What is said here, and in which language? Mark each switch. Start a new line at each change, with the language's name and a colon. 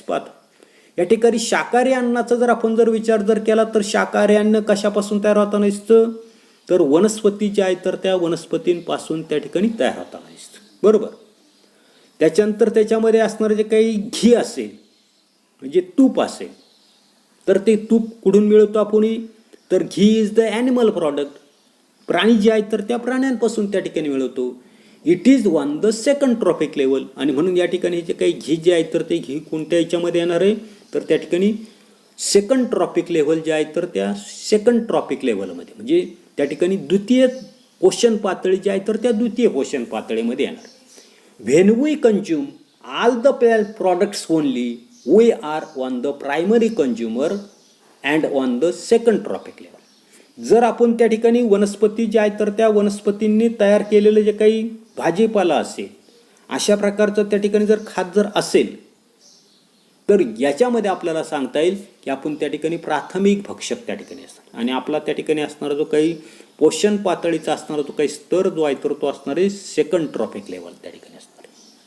Marathi: पाहता या ठिकाणी शाकाहारी अन्नाचा जर आपण जर विचार जर केला तर शाकाहारी अन्न कशापासून तयार होता नसतं, तर वनस्पती जे आहे तर त्या वनस्पतींपासून त्या ठिकाणी तयार होता नसतं. बरोबर. त्याच्यानंतर त्याच्यामध्ये असणारं जे काही घी असेल म्हणजे तूप असेल तर ते तूप कुठून मिळवतो आपण, तर
English: Ghee is the animal product.
Marathi: प्राणी जे आहेत तर त्या प्राण्यांपासून त्या ठिकाणी मिळवतो.
English: It is on the second trophic level.
Marathi: आणि म्हणून या ठिकाणी जे काही घी जे आहे तर ते घी कोणत्या याच्यामध्ये येणार आहे तर त्या ठिकाणी सेकंड ट्रॉपिक लेवल जे आहे तर त्या सेकंड ट्रॉपिक लेवलमध्ये म्हणजे त्या ठिकाणी द्वितीय पोषण पातळी जी आहे तर त्या द्वितीय पोषण पातळीमध्ये येणार.
English: When we consume all the products only, we are on the primary consumer and on the second trophic level.
Marathi: जर आपण त्या ठिकाणी वनस्पती जे आहे तर त्या वनस्पतींनी तयार केलेलं जे काही भाजीपाला असेल अशा प्रकारचं त्या ठिकाणी जर खात जर असेल तर याच्यामध्ये आपल्याला सांगता येईल की आपण त्या ठिकाणी प्राथमिक भक्षक त्या ठिकाणी असणार. आणि आपला त्या ठिकाणी असणारा जो काही पोषण पातळीचा असणारा जो काही स्तर जो आहे तर तो असणार आहे सेकंड ट्रॉपिक लेवल त्या ठिकाणी असणार आहे.